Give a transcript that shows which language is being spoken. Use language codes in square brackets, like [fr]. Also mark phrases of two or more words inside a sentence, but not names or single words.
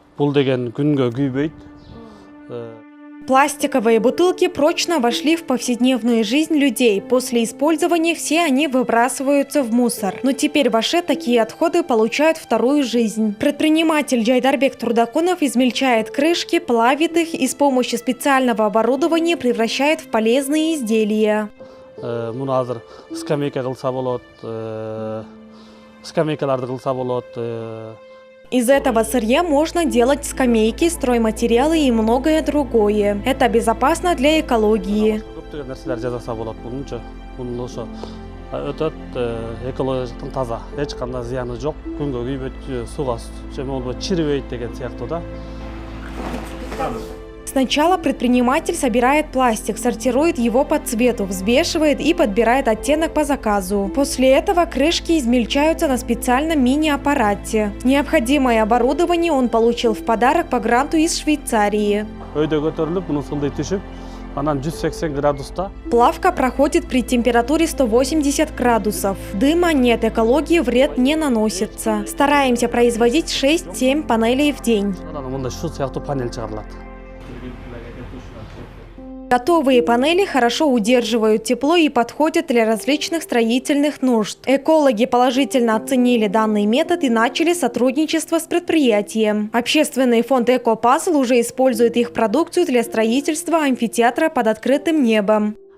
[ky] Бул деген күнгө күйбөйт. [ru] Пластиковые бутылки прочно вошли в повседневную жизнь людей. После использования все они выбрасываются в мусор. Но теперь в Аше такие отходы получают вторую жизнь. Предприниматель Джайдарбек Трудакунов измельчает крышки, плавит их и с помощью специального оборудования превращает в полезные изделия. [ky] Муну азыр скамейка кылса болот, скамейкаларды кылса болот. [ru] Из этого сырья можно делать скамейки, стройматериалы и многое другое. Это безопасно для экологии. [ky] Көптөгөн нерселер жасаса болот бунунчу. Бунун ошо өтөт экологиялыктан таза. Эч кандай зыяны жок. Күнгө күйбөйт, суга жеме болбойт, чирибейт деген сыяктуу да. [ru] Сначала предприниматель собирает пластик, сортирует его по цвету, взвешивает и подбирает оттенок по заказу. После этого крышки измельчаются на специальном мини-аппарате. Необходимое оборудование он получил в подарок по гранту из Швейцарии. [ky] Өйдө көтөрүлүп, муну сылдый түшүп, анан 180 градуста. [ru] Плавка проходит при температуре 180 градусов. Дыма нет, экологии вред не наносится. Стараемся производить 6-7 панелей в день. [ky] Мындай шу сыяктуу панель чыгарылат. [ru] Готовые панели хорошо удерживают тепло и подходят для различных строительных нужд. Экологи положительно оценили данный метод и начали сотрудничество с предприятием. Общественный фонд «Экопазл» уже использует их продукцию для строительства амфитеатра под открытым небом.